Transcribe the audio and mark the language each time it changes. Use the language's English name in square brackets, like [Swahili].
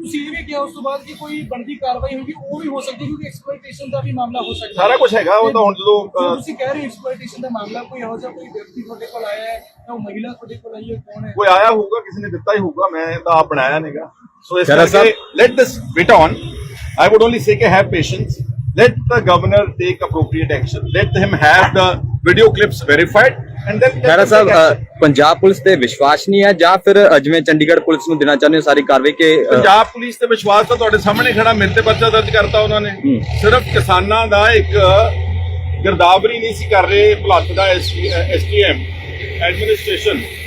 [Punjabi] ਤੁਸੀਂ ਇਹ ਵੀ ਕਿਹਾ ਉਸ ਤੋਂ ਬਾਅਦ ਕਿ ਕੋਈ ਬਣਦੀ ਕਾਰਵਾਈ ਹੋਗੀ, ਉਹ ਵੀ ਹੋ ਸਕਦੀ ਕਿਉਂਕਿ ਐਕਸਪਲੋਇਟੇਸ਼ਨ ਦਾ ਵੀ ਮਾਮਲਾ ਹੋ ਸਕਦਾ ਸਾਰਾ ਕੁਝ ਹੈਗਾ, ਉਹ ਤਾਂ ਹੁਣ ਜਦੋਂ ਤੁਸੀਂ ਕਹਿ ਰਹੇ ਹੋ ਐਕਸਪਲੋਇਟੇਸ਼ਨ ਦਾ ਮਾਮਲਾ, ਕੋਈ ਇਹੋ ਜਿਹਾ ਕੋਈ ਵਿਅਕਤੀ ਤੁਹਾਡੇ ਕੋਲ ਆਇਆ ਹੈ ਜਾਂ ਉਹ ਮਹਿਲਾ ਤੁਹਾਡੇ ਕੋਲ ਆਈ ਹੈ, ਕੌਣ ਹੈ? ਕੋਈ ਆਇਆ ਹੋਊਗਾ, ਕਿਸੇ ਨੇ ਦਿੱਤਾ ਹੀ ਹੋਊਗਾ, ਮੈਂ ਤਾਂ ਆਪ ਬਣਾਇਆ ਨਹੀਂਗਾ। ਸੋ ਇਸ ਖਹਿਰਾ ਕਰਕੇ [English] Let this bit on. I would only say [Punjabi] ਕਿ [English] have patience. Let the governor take appropriate action. Let him have the video clips verified and then [Punjabi] Khaira Sahib Punjab police ਤੇ ਵਿਸ਼ਵਾਸ ਨਹੀਂ ਹੈ ਜਾਂ ਫਿਰ ਜਿਵੇਂ ਚੰਡੀਗੜ੍ਹ ਪੁਲਿਸ ਨੂੰ ਦੇਣਾ ਚਾਹੁੰਦੇ ਹੋ ਸਾਰੀ ਕਾਰਵਾਈ ਕਿ ਪੰਜਾਬ ਪੁਲਿਸ ਤੇ ਵਿਸ਼ਵਾਸ ਤਾਂ ਤੁਹਾਡੇ ਸਾਹਮਣੇ ਖੜਾ, ਮੇਰੇ ਤੇ ਪਰਚਾ ਦਰਜ ਕਰਤਾ ਉਹਨਾਂ ਨੇ। ਸਿਰਫ ਕਿਸਾਨਾਂ ਦਾ ਇੱਕ ਗਿਰਦਾਵਰੀ ਨਹੀਂ ਸੀ ਕਰ ਰਹੇ ਭੁਲੱਥ ਦਾ STM ਐਡਮਿਨਿਸਟ੍ਰੇਸ਼ਨ।